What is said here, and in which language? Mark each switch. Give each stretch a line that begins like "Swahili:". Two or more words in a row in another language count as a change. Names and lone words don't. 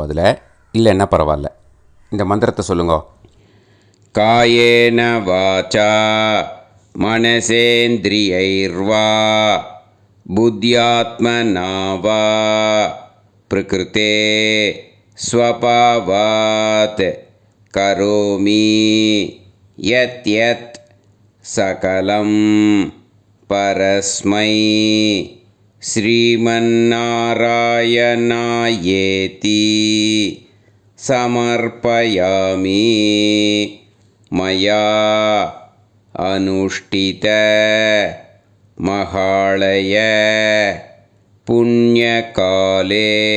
Tamil: அதில் இல்லைன்னா பரவாயில்ல. இந்த மந்திரத்தை சொல்லுங்க.
Sanskrit: कायेन वाचा मनसेन्द्रियैर्वा बुद्ध्यात्मना वा प्रकृतेः स्वभावात् करोमि यद् यद् सकलं परस्मै श्रीमन्नारायणायेति समर्पयामि मया अनुष्ठित महालय पुण्यकाले